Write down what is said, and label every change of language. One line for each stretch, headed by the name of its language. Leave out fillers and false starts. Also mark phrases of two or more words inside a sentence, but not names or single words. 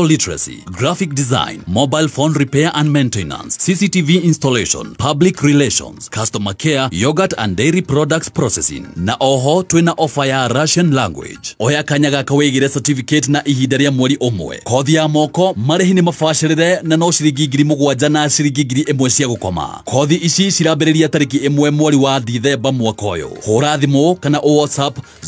English: literacy, graphic design, mobile phone repair and maintenance, CCTV installation, public relations, customer care, yogurt and dairy products processing
Kikuyu: na oho twina offer ya
English: Russian language
Kikuyu: oya kanyaga kawegire certificate na ihinda ria mweri umwe kothi ya moko marehi ni mabacirire na no ciringi 7,000 na ciringi 1,000 cia gukoma kothi ici cirambĩrĩria tariki 1 mweri wa Dithemba mwaka ũyũ hũra thimũ kana WhatsApp